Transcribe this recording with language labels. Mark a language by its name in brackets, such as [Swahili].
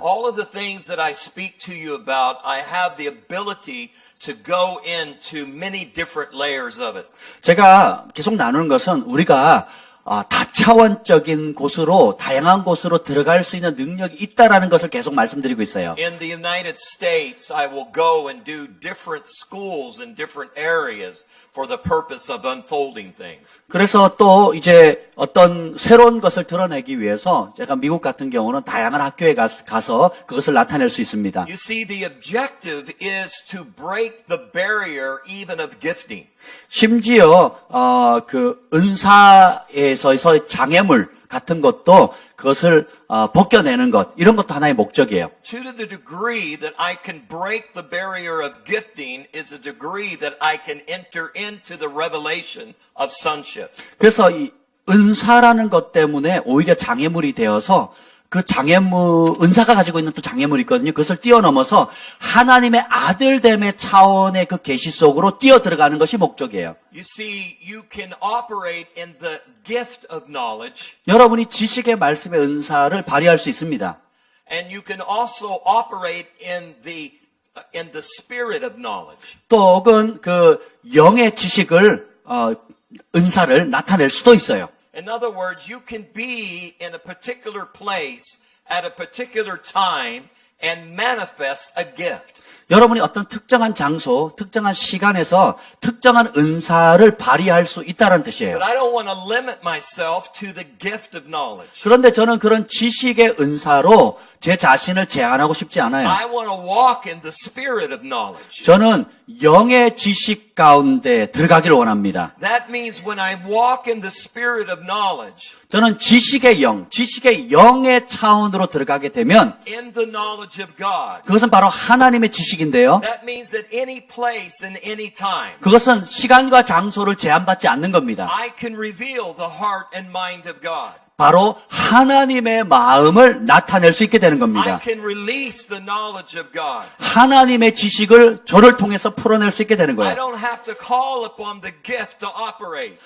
[English] All of the things that I speak to you about, I have the ability to go into many different layers of it. [Korean] 제가 계속 나누는 것은 우리가 다차원적인 곳으로, 다양한 곳으로 들어갈 수 있는 능력이 있다라는 것을 계속 말씀드리고 있어요. [English] In the United States, I will go and do different schools in different areas for the purpose of unfolding things. [Korean] 그래서 또 이제 어떤 새로운 것을 드러내기 위해서 제가 미국 같은 경우는 다양한 학교에 가서 그것을 나타낼 수 있습니다. [English] You see, the objective is to break the barrier even of gifting. [Korean] 심지어 그 은사에서의 장애물 같은 것도 그것을 벗겨내는 것, 이런 것도 하나의 목적이에요. [English] To the degree that I can break the barrier of gifting is a degree that I can enter into the revelation of sonship. [Korean] 그래서 이 은사라는 것 때문에 오히려 장애물이 되어서 그 은사가 가지고 있는 또 장애물이 있거든요. 그것을 뛰어넘어서 하나님의 아들됨의 차원의 그 계시 속으로 뛰어 들어가는 것이 목적이에요. [English] You see, you can operate in the gift of knowledge, [Korean] 여러분이 지식의 말씀의 은사를 발휘할 수 있습니다. [English] and you can also operate in the spirit of knowledge. [Korean] 또 혹은 그 영의 지식을 은사를 나타낼 수도 있어요. [English] In other words, you can be in a particular place at a particular time and manifest a gift. [Korean] 여러분이 어떤 특정한 장소, 특정한 시간에서 특정한 은사를 발휘할 수 있다는 뜻이에요. [English] But I don't want to limit myself to the gift of knowledge. [Korean] 그런데 저는 그런 지식의 은사로 제 자신을 제한하고 싶지 않아요. [English] I want to walk in the spirit of knowledge. [Korean] 저는 영의 지식 가운데 들어가기를 원합니다. [English] That means when I walk in the spirit of knowledge, [Korean] 저는 지식의 영의 차원으로 들어가게 되면 [English] in the knowledge of God, [Korean] 그것은 바로 하나님의 지식인데요. [English] that means at any place and any time, [Korean] 그것은 시간과 장소를 제한받지 않는 겁니다. [English] I can reveal the heart and mind of God. [Korean] 바로 하나님의 마음을 나타낼 수 있게 되는 [English] I [Korean] 겁니다. [English] can release the knowledge of God. [Korean] 하나님의 지식을 저를 통해서 풀어낼 수 있게 되는 [English] I [Korean] 거예요. [English] don't have to call upon the gift to operate.